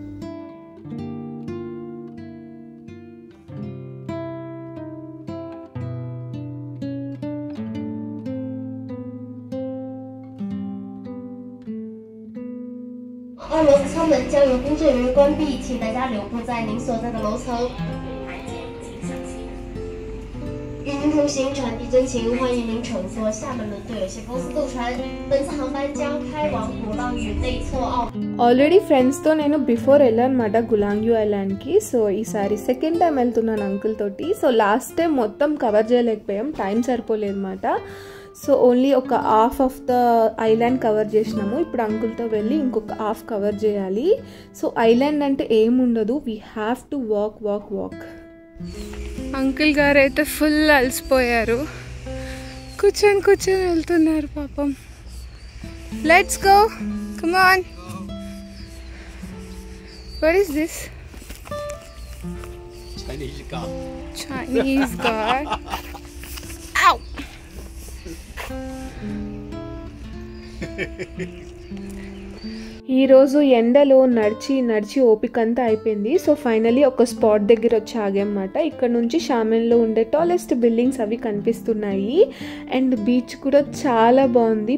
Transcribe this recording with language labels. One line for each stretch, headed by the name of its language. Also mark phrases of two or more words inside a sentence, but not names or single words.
Chinese: 2 楼舱门将由工作人员关闭，请大家留步在您所在的楼层。与您同行传递真情，欢迎您乘坐厦门轮渡有限公司渡船。本次航班将开往鼓浪屿内侧澳。
Telugu: ఆల్రెడీ ఫ్రెండ్స్తో నేను బిఫోర్ వెళ్ళానమాట గులాంగ్యూ ఐలాండ్కి. సో ఈసారి
English: second time
Telugu: వెళ్తున్నాను అంకుల్ తోటి. సో
English: last time
Telugu: మొత్తం కవర్ చేయలేకపోయాం, టైం సరిపోలేదు అనమాట.
English: so only
Telugu: ఒక
English: half of the island cover
Telugu: చేసినాము. ఇప్పుడు అంకుల్తో వెళ్ళి ఇంకొక హాఫ్ కవర్ చేయాలి. సో ఐలాండ్ అంటే ఏముండదు,
English: we have to walk.
Telugu: అంకుల్ గారు అయితే ఫుల్ అలసిపోయారు, కూర్చొని వెళ్తున్నారు పాపం.
English: let's go, come on. what is this? Chinese god. Ow!
Telugu: ఈరోజు ఎండలో నడిచి ఓపిక అంతా అయిపోయింది.
English: so finally
Telugu: ఒక స్పాట్ దగ్గర వచ్చి ఆగామన్నమాట. ఇక్కడ నుంచి షామెన్లో ఉండే
English: tallest buildings
Telugu: అవి కనిపిస్తున్నాయి.
English: and beach
Telugu: కూడా చాలా బాగుంది.